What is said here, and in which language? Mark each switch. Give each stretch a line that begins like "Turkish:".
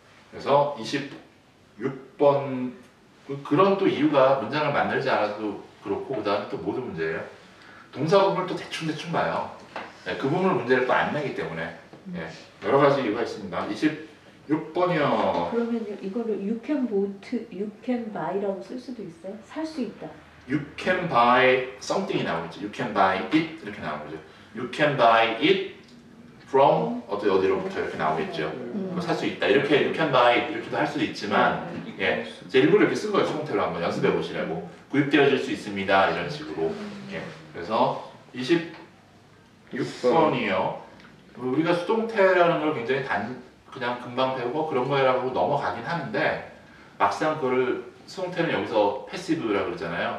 Korean: 그래서 26번 그런 또 이유가 문장을 만들지 않아도 그렇고 그 다음에 또 모든 문제예요. 동사 부분을 또 대충 봐요. 네, 그 부분을 문제를 또 안 내기 때문에 예, 여러 가지 이유가 있습니다. 26번이요. 그러면 이거를 you can boat, you can buy 라고 쓸 수도 있어요? 살 수 있다.
English: You can buy something이 나오죠. You can buy it 이렇게 나오죠. You can buy it from 어디로부터 이렇게 나오겠죠.
Korean: 살 수 있다. 이렇게 you can buy it 이렇게도 할 수도 있지만 예, 이제 일부러 이렇게 쓴 거예요. 수동태로 한번 연습해 보시라고. 구입되어질 수 있습니다. 이런 식으로. 예, 그래서 26번이요. 우리가 수동태라는 걸 굉장히 그냥 금방 배우고 그런 거라고 넘어가긴 하는데 막상 그거를 수동태는 여기서 패시브라고 그러잖아요.